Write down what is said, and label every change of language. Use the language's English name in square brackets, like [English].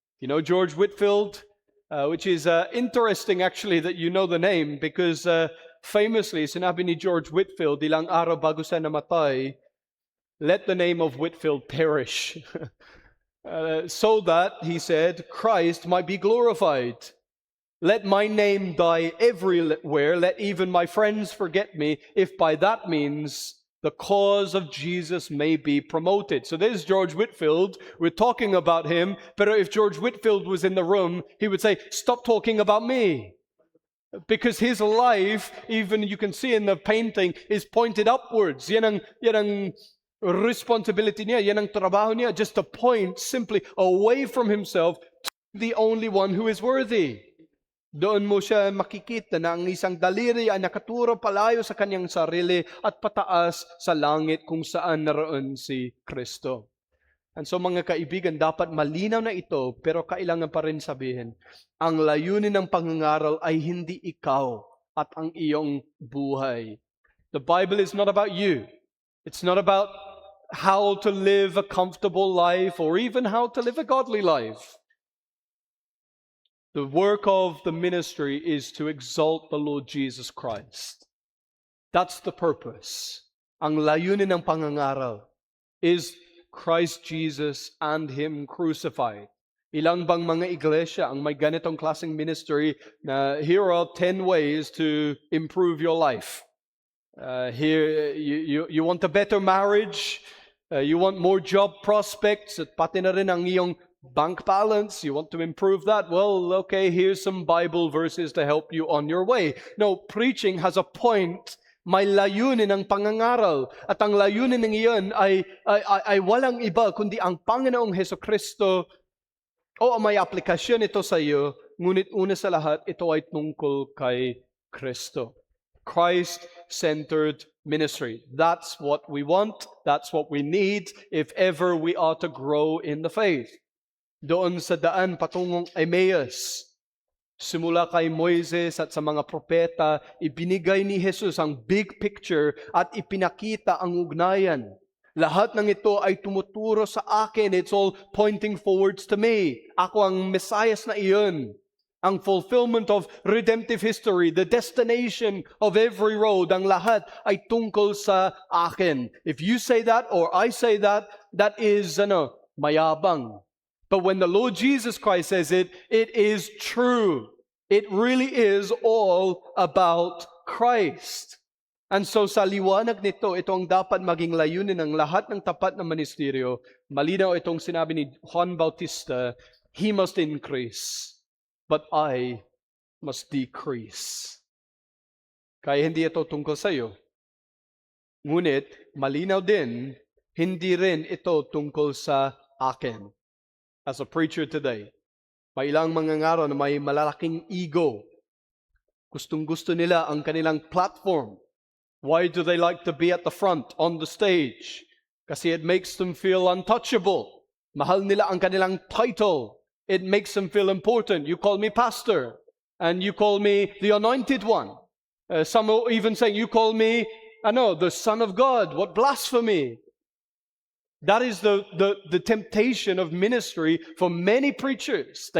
[English] You know George Whitefield? Which is interesting actually that you know the name, because famously, [Filipino] sinabi ni George Whitefield, ilang araw bago siya namatay, [English] let the name of Whitefield perish. So that, he said, Christ might be glorified. Let my name die everywhere. Let even my friends forget me, if by that means the cause of Jesus may be promoted. So there's George Whitefield. We're talking about him. But if George Whitefield was in the room, he would say, stop talking about me. Because his life, even you can see in the painting, is pointed upwards. [Filipino] Yan ang responsibility niya, yan ang trabaho niya, [English] just to point simply away from himself the only one who is worthy. [Filipino] Doon mo siya makikita na ang isang daliri ay nakaturo palayo sa kanyang sarili at pataas sa langit kung saan naroon si Kristo. And so mga kaibigan, dapat malinaw na ito, pero kailangan pa rin sabihin, ang layunin ng pangangaral ay hindi ikaw at ang iyong buhay. [English] The Bible is not about you. It's not about how to live a comfortable life or even how to live a godly life. The work of the ministry is to exalt the Lord Jesus Christ. That's the purpose. [Filipino] Ang layunin ng pangangaral [English] is Christ Jesus and Him crucified. [Filipino] Ilang bang mga iglesia ang may ganitong klaseng ministry na [English] here are 10 ways to improve your life. Here, you want a better marriage, you want more job prospects, [Filipino] at pati na rin ang iyong [English] bank balance, you want to improve that? Well, okay, here's some Bible verses to help you on your way. No, preaching has a point. [Filipino] May layunin ang pangangaral. At ang layunin ng iyon ay walang iba kundi ang Panginoong Hesukristo. O may aplikasyon ito sa iyo, ngunit una sa lahat, ito ay tungkol kay Kristo. [English] Christ-centered ministry. That's what we want. That's what we need if ever we are to grow in the faith. [Filipino] Doon sa daan patungong Emmaus, simula kay Moises at sa mga propeta, ibinigay ni Jesus ang big picture at ipinakita ang ugnayan. Lahat ng ito ay tumuturo sa akin. [English] It's all pointing forwards to me. [Filipino] Ako ang Messias na iyon. Ang [English] fulfillment of redemptive history, the destination of every road, [Filipino] ang lahat ay tungkol sa akin. [English] If you say that or I say that, that is mayabang. But when the Lord Jesus Christ says it, it is true. It really is all about Christ. [Filipino] And so sa liwanag nito, ito ang dapat maging layunin ng lahat ng tapat na ministeryo. Malinaw itong sinabi ni Juan Bautista, [English] He must increase, but I must decrease. [Filipino] Kaya hindi ito tungkol sa iyo. Ngunit, malinaw din, hindi rin ito tungkol sa akin. [English] As a preacher today, [Filipino] may ilang mangangaral na may malalaking ego. Gustong-gusto nila ang kanilang platform. [English] Why do they like to be at the front, on the stage? [Filipino] Kasi [English] it makes them feel untouchable. [Filipino] Mahal nila ang kanilang title. [English] It makes them feel important. You call me pastor, and you call me the anointed one. Some are even saying, you call me, the Son of God. What blasphemy! That is the temptation of ministry for many preachers.